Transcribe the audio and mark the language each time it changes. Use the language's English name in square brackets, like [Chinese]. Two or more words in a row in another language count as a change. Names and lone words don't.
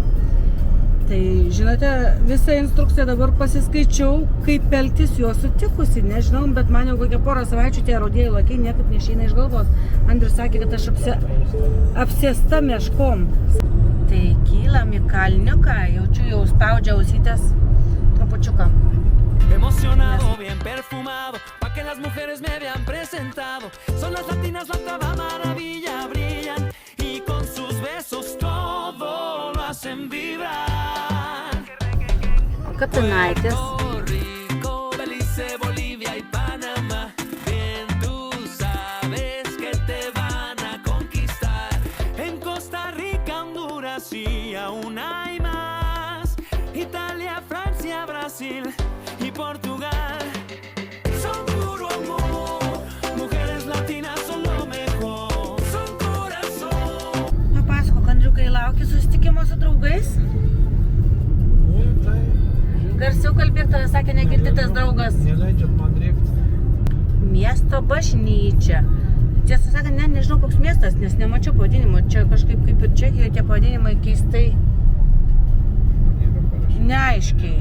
[Lithuanian] Tai, žinote, visą instrukciją dabar pasiskaičiau, kaip elgtis juos sutikusi. Nežinau, bet man jau kokią porą savaičių tie rudieji lokiai niekaip neišeina iš galvos. Andrius sakė, kad aš apsėsta meškom. Tai kylam į kalniuką, jaučiu jau spaudžia ausytės trupučiuką. [Spanish] Emocionado, bien perfumado, pa' que las mujeres me vean presentado. Son las latinas, la octava maravilla, brillan y con sus besos todo lo hacen vibrar. [Lithuanian] Kapinaitis. [Spanish] Rico, Belice, Bolivia y Panamá. Bien tú sabes que te van a conquistar. En Costa Rica, Honduras y aún hay más. Italia, Francia, Brasil y Portugal. Son puro amor, mujeres latinas son lo mejor. Son corazón. [Lithuanian] Papasakok, Andriukai, lauki susitikimo su draugais? Garsiau kalbėk, tave sakė, negirdi tas draugas. Neleidžiat man rėkti. Miesto bažnyčia. Tiesą sakant, nežinau koks miestas, nes nemačiau pavadinimo. Čia kažkaip kaip ir Čekijoje tie pavadinimai keistai neaiškiai.